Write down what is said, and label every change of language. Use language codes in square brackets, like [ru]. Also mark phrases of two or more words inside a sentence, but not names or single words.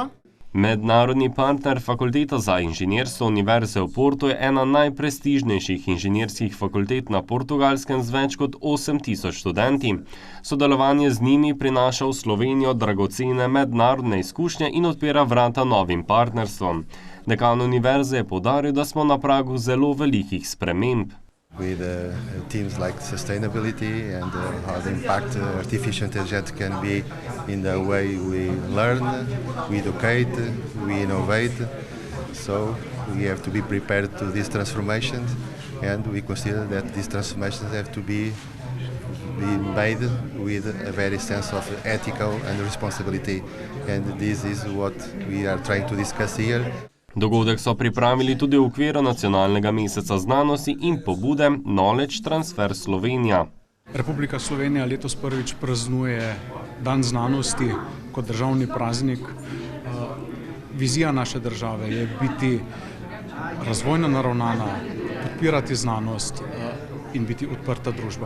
[sl] Mednarodni partner Fakulteta za inženirstvo Univerze v Portu je ena najprestižnejših inženirskih fakultet na Portugalskem z več kot 8000 študenti. Sodelovanje z njimi prinaša v Slovenijo dragocene mednarodne izkušnje in odpira vrata novim partnerstvom. Dekan univerze je poudaril, da smo na pragu zelo velikih sprememb. [en] With themes like sustainability and how the impact artificial intelligence can be in the way we learn, we educate, we innovate. So we have to be prepared to these transformations, and we consider that these transformations have to be made with a very sense of ethical and responsibility. And this is what we are trying to discuss here. [sl] Dogodek so pripravili tudi v okviru Nacionalnega meseca znanosti in pobude Knowledge Transfer Slovenija. Republika Slovenija letos prvič praznuje Dan znanosti kot državni praznik. Vizija naše države je biti razvojno naravnana, podpirati znanost in biti odprta družba.